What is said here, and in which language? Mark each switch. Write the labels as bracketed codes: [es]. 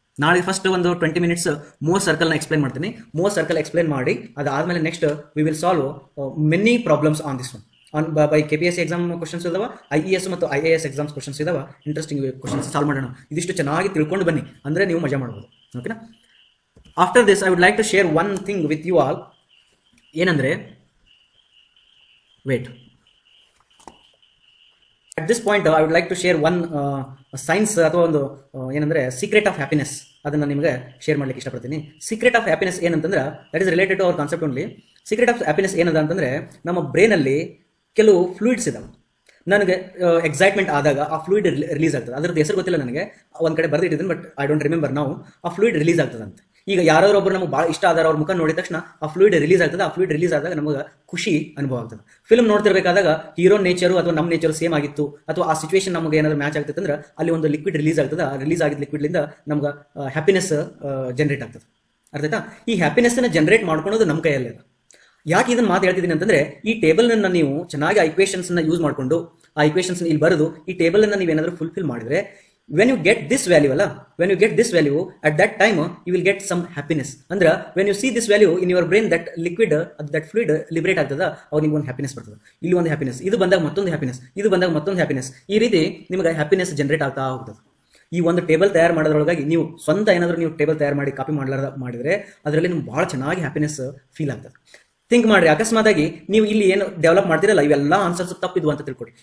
[kn] ನಾಳೆ ಫಸ್ಟ್ ಒಂದು 20 minutes more circle ನ ಎಕ್ಸ್ಪ್ಲೈನ್ ಮಾಡ್ತೀನಿ. ಮೋರ್ ಸರ್ಕಲ್ ಎಕ್ಸ್ಪ್ಲೈನ್ ಮಾಡಿ ಅದಾದ್ಮೇಲೆ [en] Next we will solve many problems on this one. [kn] By KPSC exam questions ಇದಾವ, IES ಮತ್ತು IAS ಎಕ್ಸಾಮ್ಸ್ ಕ್ವಶನ್ಸ್ ಇದಾವ. ಇಂಟ್ರೆಸ್ಟಿಂಗ್ ಕ್ವಶನ್ಸ್ ಸಾಲ್ವ್ ಮಾಡೋಣ. ಇದಿಷ್ಟು ಚೆನ್ನಾಗಿ ತಿಳ್ಕೊಂಡು ಬನ್ನಿ, ಅಂದ್ರೆ ನೀವು ಮಜಾ ಮಾಡ್ಬೋದು. ಓಕೆನಾ? [en] After this I would like to share one thing with you all. [kn] ಏನಂದ್ರೆ wait, [en] at this point I would like to share one science ಅಥವಾ ಒಂದು ಏನಂದ್ರೆ secret of happiness. [kn] ಅದನ್ನ ನಿಮಗೆ ಶೇರ್ ಮಾಡ್ಲಿಕ್ಕೆ ಇಷ್ಟಪಡ್ತೀನಿ. ಸೀಕ್ರೆಟ್ ಆಫ್ ಹ್ಯಾಪಿನೆಸ್ ಏನಂತಂದ್ರೆ [en] That is related to our concept only. [kn] Secret of happiness ಏನದ ಅಂತಂದ್ರೆ ನಮ್ಮ ಬ್ರೈನ್ ಅಲ್ಲಿ ಕೆಲವು ಫ್ಲೂಯಿಡ್ಸ್ ಇದಾವೆ. ನನಗೆ ಎಕ್ಸೈಟ್ಮೆಂಟ್ ಆದಾಗ ಆ ಫ್ಲೂಯಿಡ್ ರಿಲೀಸ್ ಆಗ್ತದೆ. ಅದ್ರದ್ದು ಹೆಸರು ಗೊತ್ತಿಲ್ಲ ನನಗೆ, ಒಂದ್ ಕಡೆ ಬರ್ದಿಟ್ಟಿದ್ದೀನಿ, [en] but I don't remember [kn] ನಾವು. ಆ ಫ್ಲೂಯಿಡ್ ರಿಲೀಸ್ ಆಗ್ತದೆ ಅಂತ. ಈಗ ಯಾರೊಬ್ಬರು ನಮಗೆ ಭಾಳ ಇಷ್ಟ ಆದಾರ ಅವ್ರ ಮುಖ ನೋಡಿದ ತಕ್ಷಣ ಆ ಫ್ಲೂಯಿಡ್ ರಿಲೀಸ್ ಆಗ್ತದೆ. ಆ ಫ್ಲೂಯಿಡ್ ರಿಲೀಸ್ ಆದಾಗ ನಮಗೆ ಖುಷಿ ಅನುಭವ ಆಗ್ತದೆ. ಫಿಲ್ಮ್ ನೋಡ್ತಿರ್ಬೇಕಾದಾಗ ಹೀರೋ ನೇಚರು ಅಥವಾ ನಮ್ಮ ನೇಚರ್ ಸೇಮ್ ಆಗಿತ್ತು, ಅಥವಾ ಆ ಸಿಚುವೇಶನ್ ನಮಗೆ ಏನಾದ್ರು ಮ್ಯಾಚ್ ಆಗ್ತದೆ ಅಂದ್ರೆ ಅಲ್ಲಿ ಒಂದು ಲಿಕ್ವಿಡ್ ರಿಲೀಸ್ ಆಗ್ತದೆ. ಆ ರಿಲೀಸ್ ಆಗಿದ್ದ ಲಿಕ್ವಿಡ್ಲಿಂದ ನಮ್ಗೆ ಹ್ಯಾಪಿನೆಸ್ ಜನರೇಟ್ ಆಗ್ತದೆ. ಅರ್ಥಾಯ್ತಾ? ಈ ಹ್ಯಾಪಿನೆಸ್ ನ ಜನರೇಟ್ ಮಾಡ್ಕೊಳೋದು ನಮ್ಮ ಕೈಯಲ್ಲೇ. ಯಾಕೆ ಇದನ್ನ ಮಾತು ಹೇಳ್ತಿದ್ದೀನಿ ಅಂತಂದ್ರೆ ಈ ಟೇಬಲ್ ನನ್ನ ನೀವು ಚೆನ್ನಾಗಿ ಆ ಇಕ್ವೇಶನ್ಸ್ ನ ಯೂಸ್ ಮಾಡ್ಕೊಂಡು ಆ ಇಕ್ವೇಶನ್ಸ್ ಇಲ್ಲಿ ಬರೆದು ಈ ಟೇಬಲ್ ಅನ್ನ ನೀವೇನಾದ್ರೂ ಫುಲ್ಫಿಲ್ ಮಾಡಿದ್ರೆ [en] when you get this value [kn] ಅಲ್ಲ, [en] when you get this value at that time you will get some happiness. ಅಂದ್ರೆ when you see this value in your brain, that liquid that fluid liberate ಆಗ್ತದ, [kn] ಅವಾಗ ನಿಮ್ಗೆ ಒಂದು happiness ಬರ್ತದೆ. ಇಲ್ಲಿ ಒಂದು happiness, ಇದು ಬಂದಾಗ ಮತ್ತೊಂದು ಹ್ಯಾಪಿನೆಸ್, ಇದು ಬಂದಾಗ ಮತ್ತೊಂದು ಹ್ಯಾಪಿನೆಸ್. ಈ ರೀತಿ ನಿಮಗೆ ಹ್ಯಾಪಿನೆಸ್ ಜನರೇಟ್ ಆಗ್ತಾ ಹೋಗ್ತದೆ. ಈ ಒಂದು ಟೇಬಲ್ ತಯಾರು ಮಾಡೋದ್ರೊಳಗಾಗಿ ನೀವು ಸ್ವಂತ ಏನಾದರೂ ನೀವು ಟೇಬಲ್ ತಯಾರು ಮಾಡಿ ಕಾಪಿ ಮಾಡಿದ್ರೆ ಅದರಲ್ಲಿ ನಿಮ್ಗೆ ಬಹಳ ಚೆನ್ನಾಗಿ ಹ್ಯಾಪಿನೆಸ್ ಫೀಲ್ ಆಗ್ತದೆ. ಥಿಂಕ್ ಮಾಡ್ರಿ, ಅಕಸ್ಮಾತ್ ಆಗಿ ನೀವು ಇಲ್ಲಿ ಏನು ಡೆವಲಪ್ ಮಾಡ್ತಿರಲ್ಲ ಇವೆಲ್ಲ ಆನ್ಸರ್ಸ್ ತಪ್ಪಿದ್ವು ಅಂತ ತಿಳ್ಕೊಡಿ.